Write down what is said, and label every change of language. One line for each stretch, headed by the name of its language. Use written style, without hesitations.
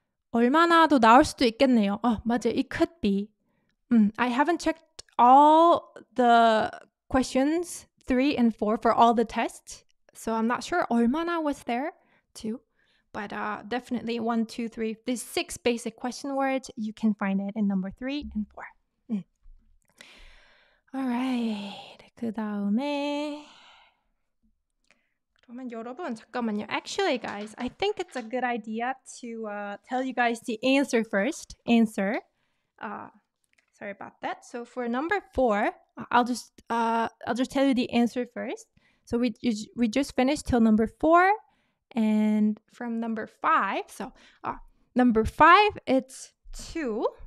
Korean: 얼마나도 나올 수도 있겠네요. 맞아요.
English: It could be. I haven't checked all the questions 3 and 4 for all the tests. So I'm not sure 얼마나 was there too. But definitely 1, 2, 3. These 6 basic question words, you can find it in number 3 and 4. Alright.
Korean: 그 다음에 그러면 여러분 잠깐만요.
English: Actually, guys, I think it's a good idea to tell you guys the answer first. Sorry about that. So for number 4, I'll just tell you the answer first. So we just finished till number 4. And from number 5, so number 5, it's 2.